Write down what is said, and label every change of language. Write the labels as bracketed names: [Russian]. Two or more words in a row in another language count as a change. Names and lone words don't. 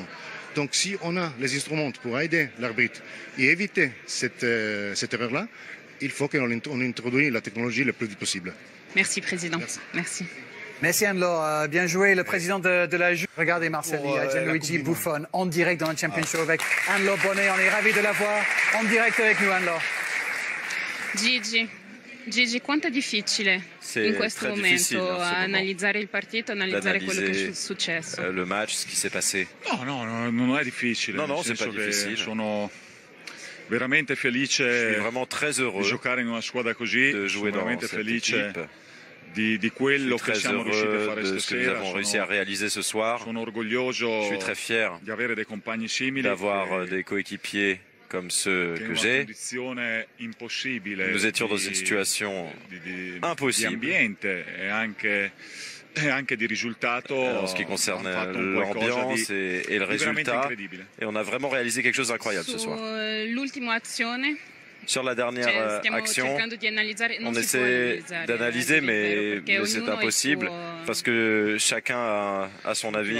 [French] Donc si on a les instruments pour aider l'arbitre et éviter cette erreur-là, il faut qu'on introduise la technologie le plus vite possible. Merci, Président. Merci. Merci Anne-Laure, bien joué. Le président de la Juve. Regardez Marcel, il y a Gianluigi Buffon en direct dans le Championship avec Anne-Laure Bonnet. On est ravis de la voir en direct avec nous, Anne-Laure. [Italian] Gigi, quanto è difficile in questo momento analizzare il partito, analizzare quello che è successo? [French] Le match, ce qui s'est passé. [Italian] No, non è difficile. No, [French] c'est pas difficile. [Italian] Sono veramente felice di giocare in una squadra così, sono veramente felice di quello che siamo riusciti a fare stasera. Sono orgoglioso [French] je suis très fier [Italian] di avere dei compagni simili, [French] d'avoir des coéquipiers comme ceux que j'ai. Nous étions dans une situation impossible en ce qui concerne l'ambiance et le résultat. Et on a vraiment réalisé quelque chose d'incroyable ce soir. Sur la dernière action, on essaie d'analyser, mais c'est impossible parce que chacun a son avis.